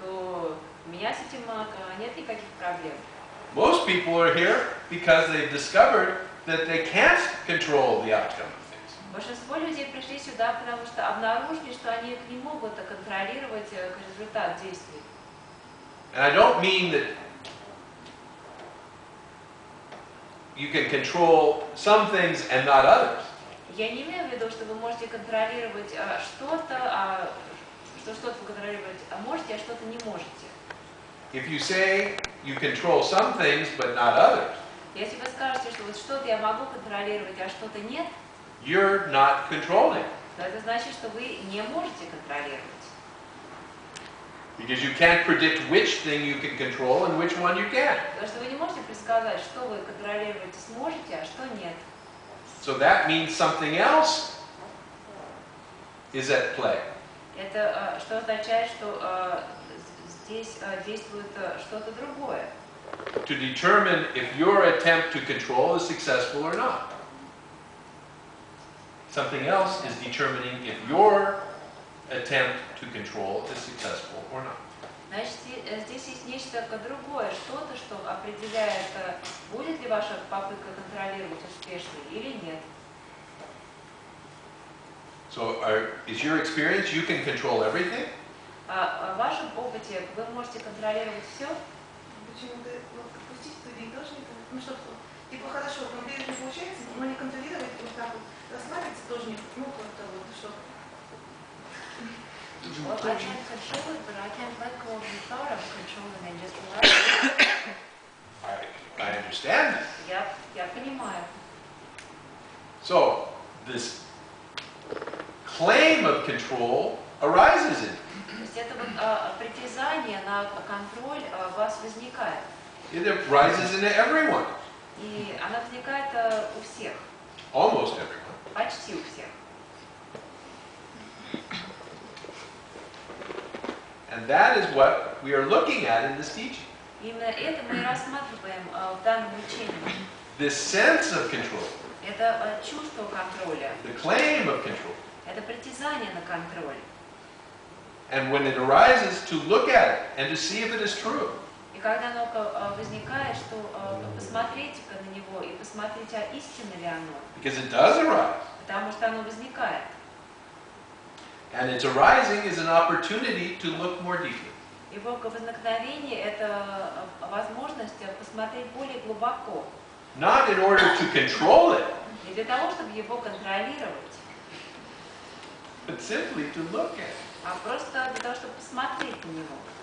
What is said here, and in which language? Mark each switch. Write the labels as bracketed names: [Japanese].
[Russian] то у меня с этим нет никаких проблем. [English] Most people are here because they've discovered that they can't control the outcome of things. [Russian] Большинство людей пришли сюда, потому что обнаружили, что они не могут контролировать результат действий. [English] And I don't mean that you can control some things and not others. [Russian] Я не имею в виду, что вы можете контролировать что-то, что что-то вы контролировать можете, а что-то не можете. [English] If you say you control some things but not others, [Russian] Если вы скажете, что вот что-то я могу контролировать, а что-то нет, [English] you're not controlling. [Russian] то это значит, что вы не можете контролировать. [English] Because you can't predict which thing you can control and which one you can't. [Russian] Потому что вы не можете предсказать, что вы контролировать сможете, а что нет. [English] So that means something else is at play. [Russian] Это что означает, что здесь действует что-то другое. [English] To determine if your attempt to control is successful or not. Something else is determining if your attempt to control is successful or not. [Russian] Значит, здесь есть нечто другое, что-то, что определяет, будет ли ваша попытка контролировать успешной или нет. [English] So is your experience you can control everything? [Russian] В вашем опыте вы можете контролировать все? Почему-то вот, отпустить студии тоже не получается. Ну что, типа хорошо, контролировать не получается, но не контролировать, вот так вот расслабиться тоже не, ну как-то вот, что [English] Well, I can't control it, but I can't let go of the thought of controlling and just allow it. I understand that. [Russian] Я понимаю. [English] So, this claim of control arises in you. [Russian] То есть это вот притязание на контроль у вас возникает. [English] It arises in everyone. [Russian] И она возникает у всех. [English] Almost everyone. [Russian] Почти у всех. [English] And that is what we are looking at in this teaching. [Russian] Именно это мы и рассматриваем в данном учении. [English] This sense of control, [Russian] Это чувство контроля. [English] the claim of control. [Russian] Это притязание на контроль. [English] And when it arises, to look at it and to see if it is true. [Russian] И когда оно возникает, что посмотрите-ка на него и посмотрите, а истинно ли оно. [English] Because it does arise. [Russian] Потому что оно возникает. [English] And its arising is an opportunity to look more deeply. [Russian] Его возникновение – это возможность посмотреть более глубоко. [English] Not in order to control it, [Russian] Не для того, чтобы его контролировать, [English] but simply to look at it. [Russian] а просто для того, чтобы посмотреть на него.